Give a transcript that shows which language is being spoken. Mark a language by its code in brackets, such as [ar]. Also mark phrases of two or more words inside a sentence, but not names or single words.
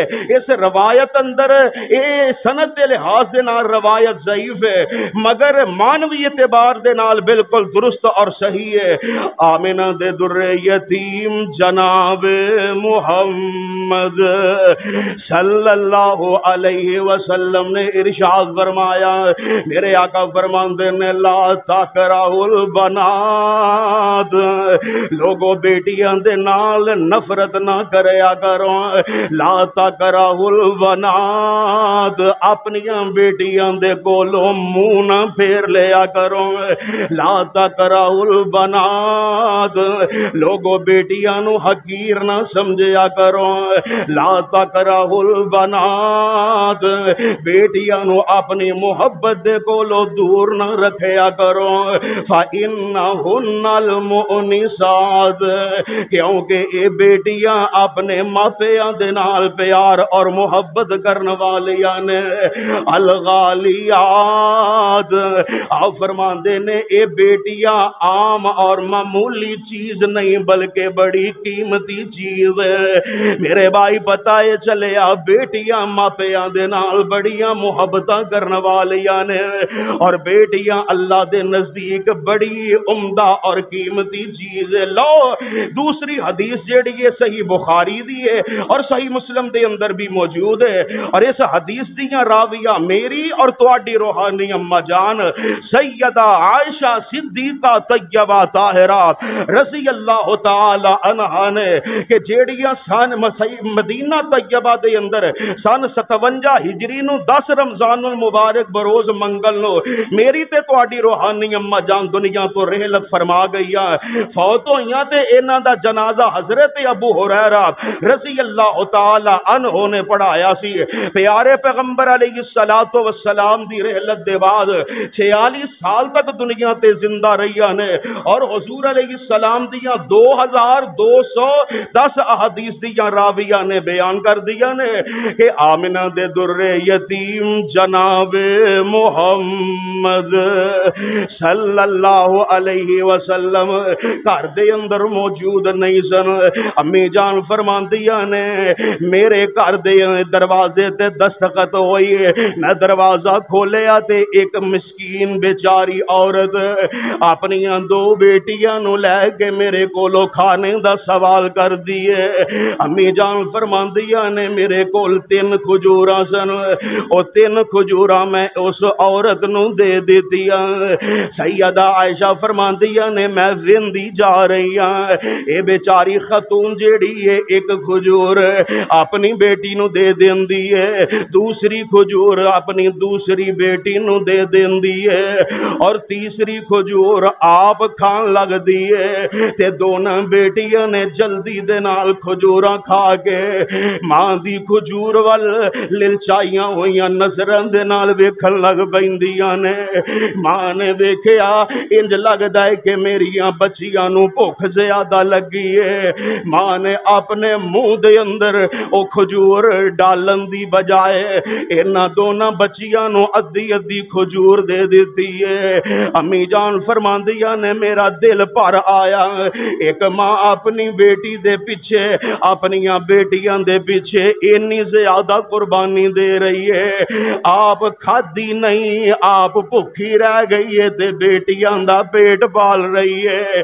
[pa] اس روایت اندر اے سند دے لحاظ دے نال روایت ضعیف ہے، مگر مانوی اعتبار دے نال بالکل درست اور صحیح ہے۔ آمنہ دے در یتیم جناب محمد [ar] صلی اللہ علیہ وسلم [pa] نے ارشاد فرمایا، میرے آقا فرماندے نے [ar] لا تکرہوا البنات، [pa] لوگوں بیٹیاں دے نال نفرت نہ کریا کرو، [ar] لا تکرہوا البنات، [pa] اپنیاں بیٹیاں دے کولوں منہ نہ پھیر لیا کرو، [ar] لا تکرہوا البنات، [pa] لوگوں بیٹیاں نو حقیر نہ سمجھیا کرو، [ar] لا تکرہوا البنات، [pa] بیٹیاں نو اپنی محبت دے کولوں دور نہ رکھیا کرو، [ar] فَإِنَّهُنَّ الْمُؤْنِسَاتِ، [pa] کیونکہ اے بیٹیاں اپنے ماپیاں دے نال پیار اور محبت کرنے والیاں نے، الغالیات، آپ فرماندے نے اے بیٹیاں عام اور معمولی چیز نہیں بلکہ بڑی قیمتی چیز ہے۔ میرے بھائی پتہ ہے چلے بیٹیاں ماپیاں دے نال بڑیاں محبتاں کرنے والیاں نے، اور بیٹیاں اللہ دے نزدیک بڑی عمدہ اور قیمتی چیز ہے۔ لو دوسری حدیث جیڑی ہے صحیح بخاری دی ہے اور صحیح مسلم دے اندر بھی موجود ہے، اور اس حدیث دیاں راویہ میری اور تواڈی روحانی اماں جان سیدہ عائشہ صدیقہ طیبہ طاہرہ [ar] رضی اللہ تعالی عنہا [pa] نے کہ جیڑیاں سن مدینہ طیبہ دے اندر سن 57 ہجری نو 10 رمضان المبارک بروز منگل نو میری تے تواڈی روحانی اماں جان دنیا تو رحلت فرما گئی، فوت ہوئیاں تے انہاں دا جنازہ حضرت ابو ہریرہ [ar] رضی اللہ تعالی عنہ [pa] نے پڑھایا سی۔ پیارے پیغمبر علیہ السلام دی رحلت دے بعد 46 سال تک دنیا تے زندہ رہیا نے، اور حضور علیہ السلام دیاں 2210 احادیث دیاں راویہ نے بیان کر دیا نے کہ آمنہ دے در یتیم جناب محمد [ar] صلی اللہ علیہ وسلم [pa] گھر دے اندر موجود نہیں سن۔ امی جان فرماندیاں نے میرے گھر دے دروازے تے دستخط ہوئی، میں دروازہ کھولیا تے ایک مسکین بیچاری عورت اپنی 2 بیٹیاں نو لے کے میرے کولو کھانے دا سوال کر دیے۔ امی جان فرماندیاں نے میرے کول 3 کھجوراں سن، او 3 کھجوراں میں اس عورت نو دے دیتیاں۔ سیدہ عائشہ فرماندیاں نے میں ویندی جا رہی ہاں، اے بیچاری خاتون جیڑی ہے ایک کھجور اپنی بیٹی نو دے دیندی ہے، دوسری کھجور اپنی دوسری بیٹی نو دے دیندی ہے، اور تیسری کھجور آپ کھان لگ دی ہے۔ تے دونوں بیٹیاں نے جلدی دے نال کھجوراں کھا کے ماں دی کھجور وال للچائیاں ہوئیاں نظراں دے نال ویکھن لگ پیندیاں نے۔ ماں نے ویکھیا انج لگدا ہے کہ میریاں بچیاں نو بھوک زیادہ لگی ہے۔ ماں نے اپنے منہ دے اندر او کھجور ڈالن دی بجائے انہاں دونوں بچیاں نو ادھی ادھی کھجور دے دیتی ہے۔ امی جان فرماندیاں نے میرا دل پر آیا، ایک ماں اپنی بیٹی دے پیچھے اپنیاں بیٹیاں دے پیچھے اتنی زیادہ قربانی دے رہی ہے، آپ کھادی نہیں، آپ بھوکی رہ گئی ہے تے بیٹیاں دا پیٹ پال رہی ہے۔